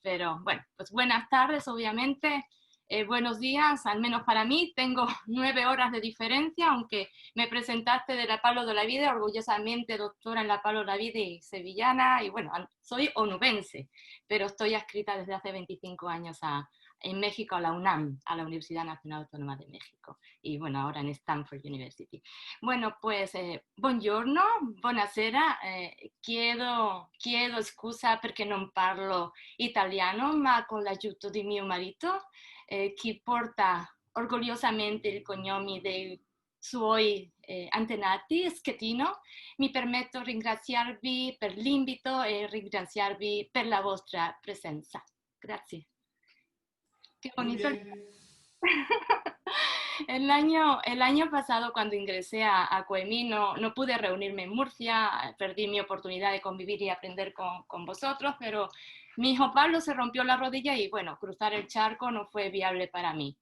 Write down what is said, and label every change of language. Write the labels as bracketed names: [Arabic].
[Spanish] Pero bueno, pues buenas tardes, obviamente. Buenos días, al menos para mí, tengo 9 horas de diferencia, aunque me presentaste de la Pablo de Olavide, orgullosamente doctora en la Pablo de Olavide y sevillana, y bueno, soy onubense, pero estoy adscrita desde hace 25 años en México a la UNAM, a la Universidad Nacional Autónoma de México, y bueno, ahora en Stanford University. [Italian] Bueno, pues, buongiorno, buonasera, chiedo scusa perché non parlo italiano, ma con l'aiuto di mio marito, che porta orgogliosamente il cognome dei suoi antenati, Schettino, mi permetto di ringraziarvi per l'invito e ringraziarvi per la vostra presenza. Grazie. [Spanish] Qué Muy bonito. bien. El año pasado, cuando ingresé a Coemí, no pude reunirme en Murcia, perdí mi oportunidad de convivir y aprender con vosotros, pero mi hijo Pablo se rompió la rodilla y bueno, cruzar el charco no fue viable para mí.